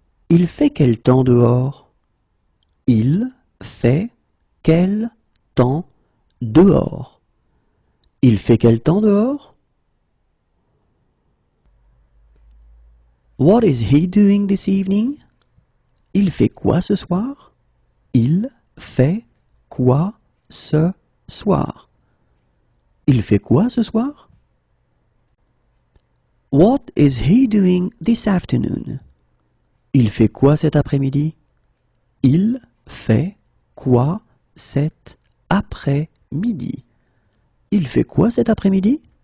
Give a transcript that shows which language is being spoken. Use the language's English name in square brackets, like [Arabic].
[French] Il fait quel temps dehors? Il fait quel temps dehors? Il fait quel temps dehors? [English] What is he doing this evening? [French] Il fait quoi ce soir? Il fait quoi ce soir? Il fait quoi ce soir? [English] What is he doing this afternoon? [French] Il fait quoi cet après-midi? Il fait quoi cet après-midi? Il fait quoi cet après-midi?